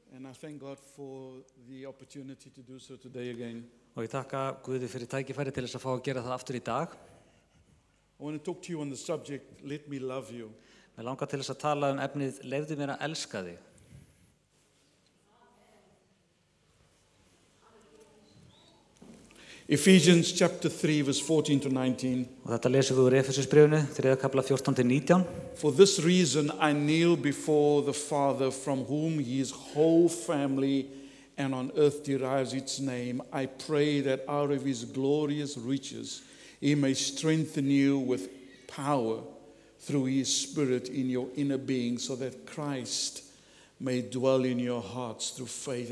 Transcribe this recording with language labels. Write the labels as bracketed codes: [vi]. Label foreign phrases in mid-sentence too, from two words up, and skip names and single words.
[en] And I thank God for the opportunity to do so today again. [is] Og ég þakka Guði fyrir tækifæri til þess að fá að gera það aftur í dag. [en] I want to talk to you on the subject, let me love you. [is] Mér langar til þess að tala efnið, leyfðu mér að elska þig. [en] Ephesians chapter 3 verse 14 to 19. [is] Og þetta lesum við úr Efesusbréfinu, 3. kafla 14-19. [en] For this reason I kneel before the Father, from whom his whole family and on earth derives its name. I pray that out of his glorious riches he may strengthen you with power through his Spirit in your inner being, so that Christ may dwell in your hearts through faith.